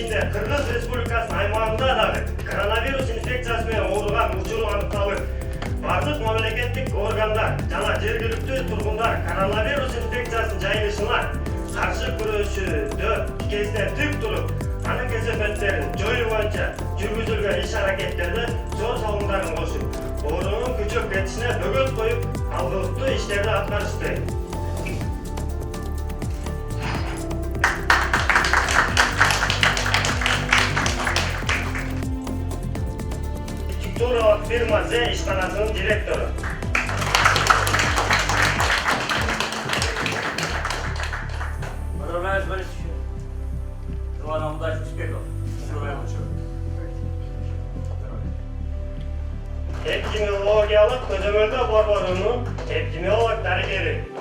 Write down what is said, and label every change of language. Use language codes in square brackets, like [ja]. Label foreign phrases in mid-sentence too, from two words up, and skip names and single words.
[ky] Kırgız Республикасынын аймагында дагы коронавирус инфекциясы менен ооруган учуру аныкталып, бардык мамлекеттик органдар жана жергиликтүү тургундар коронавирус инфекциясынын жайылышына каршы күрөшүүдө тикесинен тик туруп, анын кесепеттерин жоюу боюнча жүргүзүлгөн иш-аракеттерде зор салымдарын кошуп, оорунун күчөп кетишине бөгөт коюп, алгылыктуу иштерди аткарышты. Туралык фирма З ишканасынын директору. [ru] Поздравляю с Борисовичем. Желаю нам удачи, успехов. [ky] Эпидемиологиялык көзөмөлдөө борборунун эпидемиолог дарыгери.